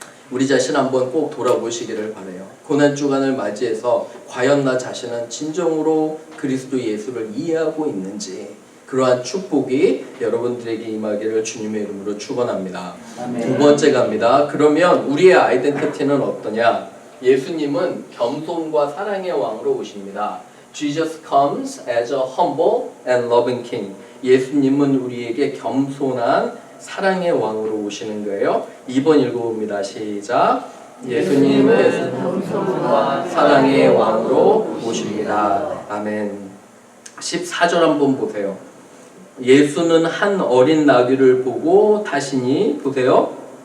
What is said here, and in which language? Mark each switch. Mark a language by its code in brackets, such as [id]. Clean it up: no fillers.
[ko] 우리 자신 한번 꼭 돌아보시기를 바라요. 고난주간을 맞이해서 과연 나 자신은 진정으로 그리스도 예수를 이해하고 있는지, 그러한 축복이 여러분들에게 임하기를 주님의 이름으로 축원합니다. 두 번째 갑니다. 그러면 우리의 아이덴티티는 어떠냐? 예수님은 겸손과 사랑의 왕으로 오십니다. [en] Jesus comes as a humble and loving king. [ko] 예수님은 우리에게 겸손한 사랑의 왕으로 오시는 거예요. 2번 읽어봅니다. 시작. 예수님은 겸손과 사랑의 왕으로 오십니다. 아멘. 14절 한번 보세요. 예수는 한 어린 나귀를 보고 다시니 보세요.